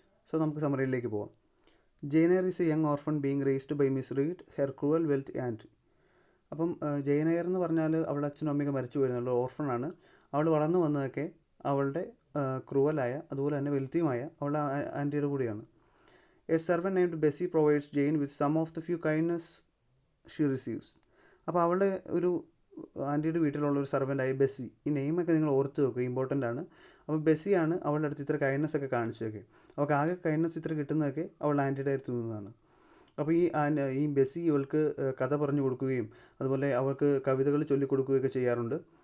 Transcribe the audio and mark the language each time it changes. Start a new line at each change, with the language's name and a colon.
Malayalam: So നമുക്ക് സമ്മറിയിലേക്ക് പോകാം.
English: Jane Eyre is a young orphan being raised by Mrs Reed, her cruel wealth and.
Malayalam: അപ്പം Jain air എന്ന് പറഞ്ഞാൽ അവളുടെ അച്ഛനും അമ്മയൊക്കെ മരിച്ചു പോയിരുന്നുള്ള ഓർഫണാണ്. അവൾ വളർന്നു വന്നതൊക്കെ അവളുടെ ക്രൂവലായ അതുപോലെ തന്നെ വെൽത്തിയുമായ അവളുടെ ആൻറ്റിയുടെ കൂടെയാണ്.
English: A servant named Bessie provides Jane with some of the few kindness she receives.
Malayalam: അപ്പോൾ അവളുടെ ഒരു ആൻറ്റിയുടെ വീട്ടിലുള്ള ഒരു സെർവൻ്റായ ബെസ്സി, ഈ നെയിമൊക്കെ നിങ്ങൾ ഓർത്ത് വെക്കുക, ഇമ്പോർട്ടൻ്റ് ആണ്. അപ്പോൾ ബെസ്സിയാണ് അവളുടെ അടുത്ത് ഇത്ര കൈൻഡ്നെസ് ഒക്കെ കാണിച്ചതൊക്കെ. അവൾക്ക് ആകെ കൈൻഡ്നെസ് ഇത്ര കിട്ടുന്നതൊക്കെ അവളുടെ ആൻറ്റിയുടെ അടുത്ത് നിന്നതാണ്. അപ്പോൾ ഈ ബെസ്സി ഇവൾക്ക് കഥ പറഞ്ഞു കൊടുക്കുകയും അതുപോലെ അവൾക്ക് കവിതകൾ ചൊല്ലിക്കൊടുക്കുകയൊക്കെ ചെയ്യാറുണ്ട്.